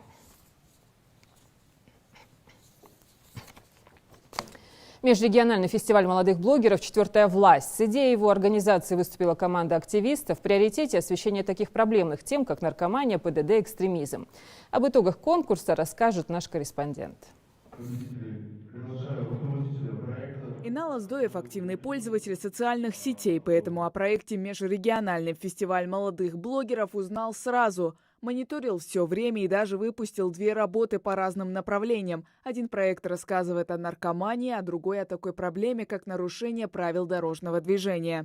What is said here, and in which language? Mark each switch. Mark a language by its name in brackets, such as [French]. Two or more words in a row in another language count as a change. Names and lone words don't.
[Russian] Межрегиональный фестиваль молодых блогеров «Четвертая власть». С идеей его организации выступила команда активистов. В приоритете освещение таких проблемных тем, как наркомания, ПДД, экстремизм. Об итогах конкурса расскажет наш корреспондент. Инал Аздоев – активный пользователь социальных сетей, поэтому о проекте «Межрегиональный фестиваль молодых блогеров» узнал сразу. Мониторил все время и даже выпустил 2 работы по разным направлениям. Один проект рассказывает о наркомании, а другой о такой проблеме, как нарушение правил дорожного движения.